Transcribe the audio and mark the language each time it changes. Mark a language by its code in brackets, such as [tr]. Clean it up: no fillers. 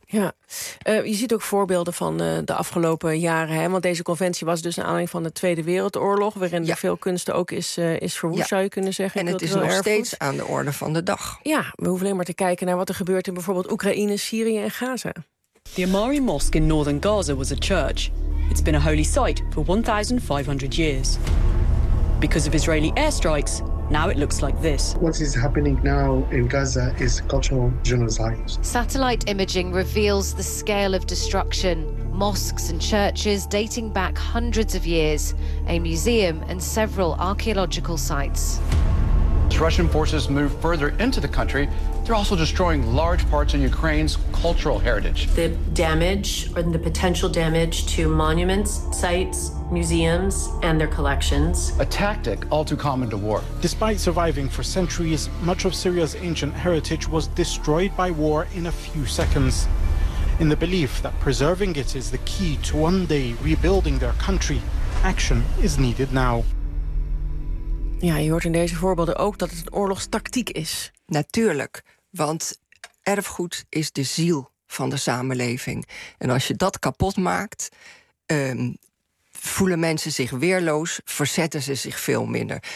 [nl] Ja, je ziet ook voorbeelden van de afgelopen jaren. Hè? Want deze conventie was dus een aanleiding van de Tweede Wereldoorlog, waarin er veel kunst ook is verwoest, zou je kunnen zeggen. En het is nog steeds aan de orde van de dag. Ja, we hoeven alleen maar te kijken naar wat er gebeurt in bijvoorbeeld Oekraïne, Syrië en Gaza. [en] The Amari Mosque in northern Gaza was a church. It's been a holy site for 1,500 years. Because of Israeli airstrikes, now it looks like this. What is happening now in Gaza is cultural genocide. Satellite imaging reveals the scale of destruction. Mosques and churches dating back hundreds of years, a museum and several archaeological sites. As Russian forces move further into the country, they're also destroying large parts of Ukraine's cultural heritage. The damage and the potential damage to monuments, sites, museums, and their collections. A tactic all too common to war. Despite surviving for centuries, much of Syria's ancient heritage was destroyed by war in a few seconds. In the belief that preserving it is the key to one day rebuilding their country, action is needed now. [nl] Ja, je hoort in deze voorbeelden ook dat het een oorlogstactiek is. Natuurlijk, want erfgoed is de ziel van de samenleving. En als je dat kapot maakt, voelen mensen zich weerloos, verzetten ze zich veel minder. Ja.